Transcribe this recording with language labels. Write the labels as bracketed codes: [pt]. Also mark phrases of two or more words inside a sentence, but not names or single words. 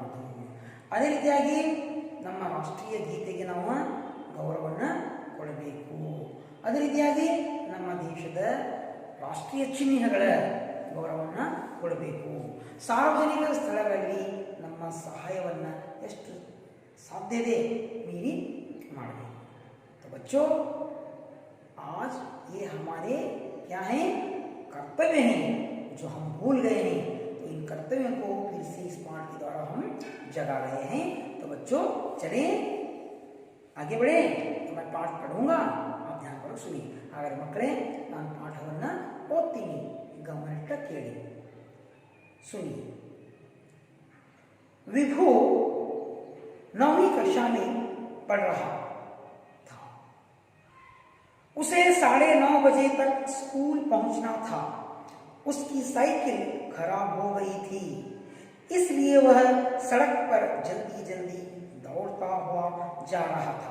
[kn] ಅದೇ ರೀತಿಯಾಗಿ ನಮ್ಮ ರಾಷ್ಟ್ರೀಯ ಗೀತೆಗೆ ನಾವು ಗೌರವವನ್ನು ಕೊಡಬೇಕು. ಅದೇ ರೀತಿಯಾಗಿ ನಮ್ಮ ದೇಶದ ರಾಷ್ಟ್ರೀಯ ಚಿಹ್ನೆಗಳ ಗೌರವವನ್ನು ಕೊಡಬೇಕು. ಸಾರ್ವಜನಿಕ ಸ್ಥಳಗಳಲ್ಲಿ ನಮ್ಮ ಸಹಾಯವನ್ನು ಎಷ್ಟು ಸಾಧ್ಯತೆ ಮೀರಿ ಮಾಡಬೇಕು. [hi] तो बच्चों, आज ये हमारे क्या हैं? कर्तव्य हैं जो हम भूल गए हैं. तो इन कर्तव्यों को फिर से इस पाठ के द्वारा हम जगा रहे हैं. तो बच्चों, चलें आगे बढ़े. तो मैं पाठ पढ़ूंगा, आप ध्यान करो, सुनिए. [kn] ಹಾಗಾದರೆ ಮಕ್ಕಳೇ, ನಾನು ಪಾಠವನ್ನು ಓದ್ತೀನಿ, ಗಮನಿಟ್ಟು ಕೇಳಿ, [hi] सुनिए. विभू 9वीं कक्षा में पढ़ रहा था. उसे 9:30 बजे तक स्कूल पहुंचना था. उसकी साइकिल खराब हो गई थी, इसलिए वह सड़क पर जल्दी जल्दी दौड़ता हुआ जा रहा था.